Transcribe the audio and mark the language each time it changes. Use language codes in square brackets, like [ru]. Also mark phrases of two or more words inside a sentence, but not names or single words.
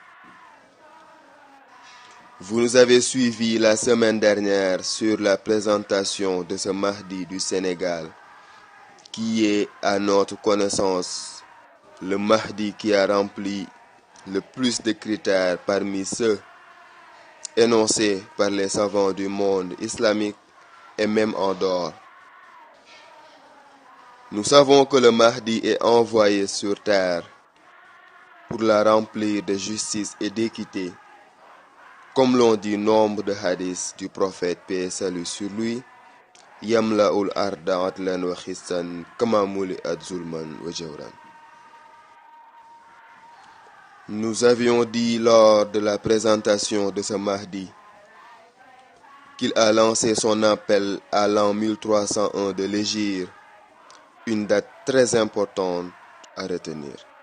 [fr] Vous nous avez suivis la semaine dernière sur la présentation de ce Mahdi du Sénégal, qui est à notre connaissance le Mahdi qui a rempli le plus de critères parmi ceux énoncés par les savants du monde islamique et même en dehors. Nous savons que le Mahdi est envoyé sur terre pour la remplir de justice et d'équité, comme l'ont dit nombre de hadiths du prophète, paix et salut sur lui. [ar] يملأ الأرض عدلا و قسطا كما ملئت ظلما و جورا. [fr] Nous avions dit lors de la présentation de ce Mahdi qu'il a lancé son appel à l'an 1301 de l'Hégire, une date très importante à retenir.